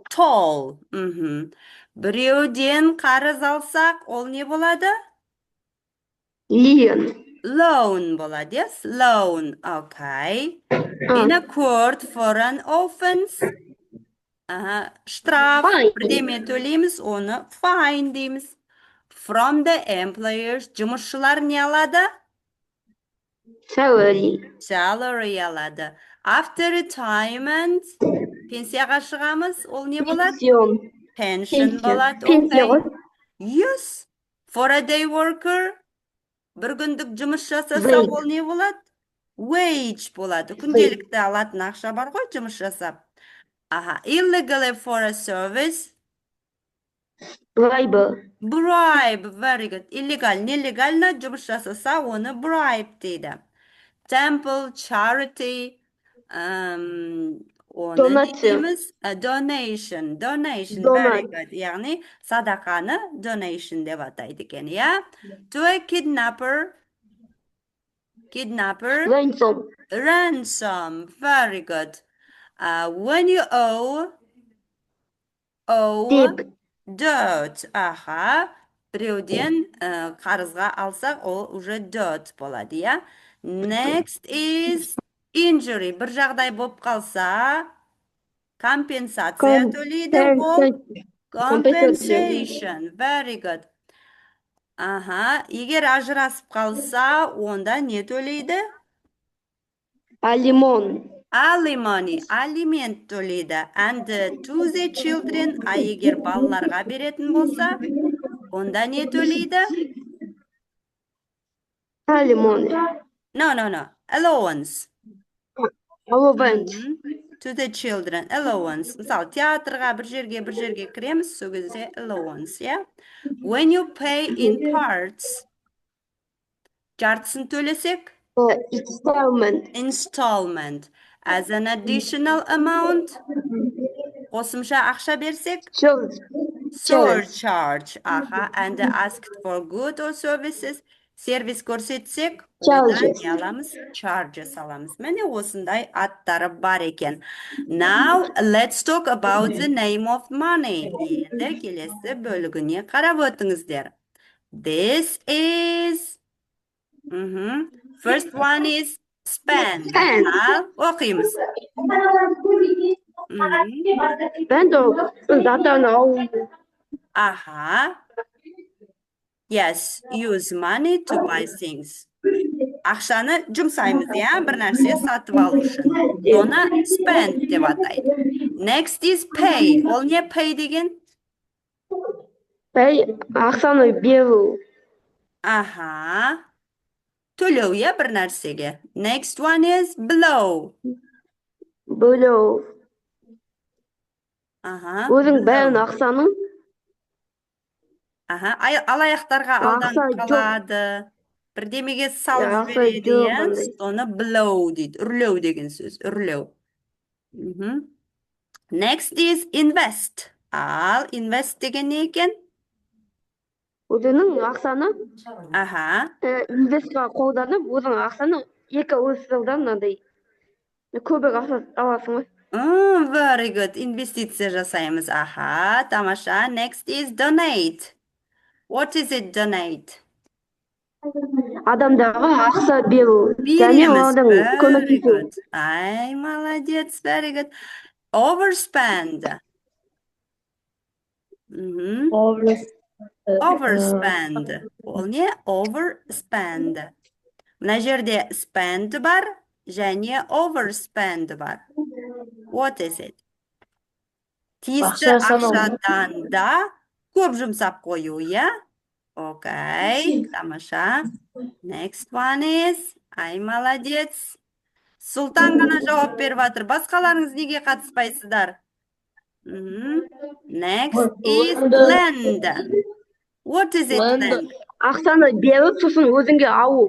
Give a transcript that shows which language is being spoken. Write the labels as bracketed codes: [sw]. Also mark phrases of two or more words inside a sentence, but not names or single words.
[en] Toll. [kk] Біреуден қарыз алсақ, ол не болады? [en] Лион. [kk] Loan болады, [en] yes? Loan. Okay. In a court for an offense. [kk] Штраф. [en] Fine. [kk] Бірдеме төлейміз, оны fine дейміз. [en] From the employers. [kk] Жұмысшылар не алады? [en] Salary. [kk] Salary алады. [en] After retirement. [kk] Пенсияға шығамыз, ол не болады? [en] Pension. [kk] Pension болады. Пенсия ғой. [en] Yes. For a day worker. [kk] Bir күндік жұмыс жасаса, ол не болады? Wage болады. Күнделікті алатын ақша бар ғой, жұмыс жасап. [en] Illegally for a service. Bribe. Bribe. Very good. Illegal, [kk] нелегально жұмыс жасаса, оны bribe дейді. [en] Temple, charity. [kk] Оны не дейміз? [en] Donation. Donation. Very good. [kk] Яғни, садақаны donation деп атайды екен, иә? [en] To a kidnapper. Kidnapper. Ransom. Ransom. Very good. When you owe dirt. Аха. [kk] Біреуден қарызға алсақ, ол уже dirt болады, иә? [en] Next is injury. [kk] Бір жағдай болып қалса, компенсация төлейді, ол compensation. [en] Very good. [kk] Егер ажырасып қалса, онда не төлейді? [en] Alimony. [kk] Алимент төлейді. [en] And to the children. [kk] Егер балаларға беретін болса, онда не төлейді? [en] Alimony. No. Allowance. To the children. Allowance. [kk] Мысалы, театрға бір жерге кіреміз, сол кезде allowance, yeah? [en] When you pay in parts. [kk] Жартысын төлесек? [en] Installment. As an additional amount. [kk] Қосымша ақша берсек? [en] Surcharge. And asked for good or services. [kk] Сервис көрсетсек, одан не аламыз? Charges аламыз. Міне осындай аттары бар екен. [en] Now, let's talk about the name of money. [kk] Енді келесі бөлігіне қарап өтіңіздер. [en] This is... First one is spend. [kk] Оқимыз. [en] Yes, use money to buy things. [kk] Ақшаны жұмсаймыз, иә, бір нәрсе сатып алу үшін. Оны spend деп атайды. [en] Next is pay. [kk] Ол не pay деген? Pay, ақшаны беру. Төлеу, иә, бір нәрсеге. [en] Next one is blow. [kk] Бөлу. Өзің бәрін ақшаның? Алаяқтарға алданып қалады. Бірдемеге салып жібереді, иә? Оны blow дейді. Үрлеу деген сөз. Үрлеу. [en] Next is invest. [kk] Ал invest деген не екен? Өзінің ақшаны инвестқа қолданып, өзің ақшаны екі жылдан көбірек ақша аласың ғой. [en] Very good. [kk] Инвестиция жасаймыз. Тамаша. [en] Next is donate. What is it, donate? [kk] Адамдарға ақша беру және Береміз. олардың [en] Very [kk] көмектесу. good. Ай, молодец. [en] Very good. Overspend. Мгм. Overspend. [kk] Ол не? Overspend. Мына жерде spend бар, және overspend бар. [en] What is it? [kk] Тиісті ақшадан да көп жұмсап қою, иә? Окей, тамаша. [en] Next one is, [kk] ай, молодец. Сұлтан ғана жауап беріп жатыр. Басқаларыңыз неге қатыспайсыздар? [en] Next is lend. What is it, lend? [kk] Ақшаны беріп, сосын өзіңе алу.